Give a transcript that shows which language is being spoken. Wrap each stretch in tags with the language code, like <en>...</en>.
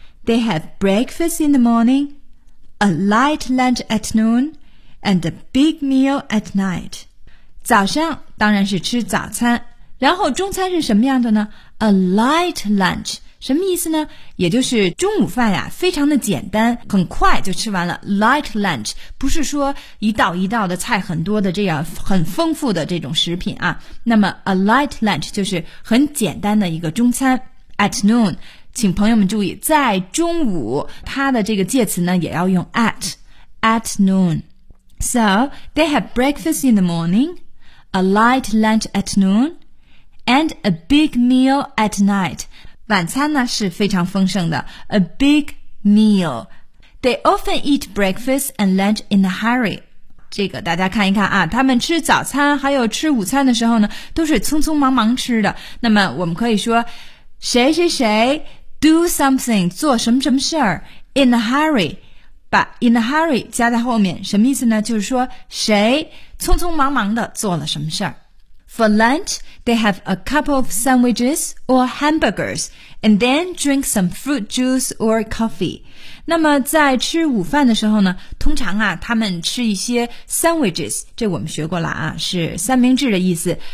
<en>They have breakfast in the morning, a light lunch at noonand a big meal at night.</en> <zh>早上当然是吃早餐，然后中餐是什么样的呢？</zh> <en>A light lunch</en> <zh>什么意思呢？也就是中午饭呀，非常的简单，很快就吃完了。</zh> <en>Light lunch</en> <zh>不是说一道一道的菜很多的这样很丰富的这种食品啊。那么</zh> <en>a light lunch</en> <zh>就是很简单的一个中餐。</zh> <en>At noon</en> <zh>请朋友们注意，在中午它的这个介词呢也要用</zh> <en>at， at noonSo, they have breakfast in the morning, a light lunch at noon, and a big meal at night.</en> <zh>晚餐呢是非常丰盛的。</zh> <en>A big meal. They often eat breakfast and lunch in a hurry.</en> <zh>这个大家看一看啊，他们吃早餐还有吃午餐的时候呢，都是匆匆忙忙吃的。那么我们可以说，谁谁谁</zh> <en>do something,</en> <zh>做什么什么事儿</zh> <en>in a hurry.</en> <zh>把</zh> <en>in a hurry</en> <zh>加在后面什么意思呢？就是说谁匆匆忙忙的做了什么事儿。</zh> <en>For lunch, they have a couple of sandwiches or hamburgers and then drink some fruit juice or coffee.</en> <zh>那么在吃午饭的时候呢，通常啊他们吃一些 sandwiches， 这我们学过了啊，是三明治的意思。</zh>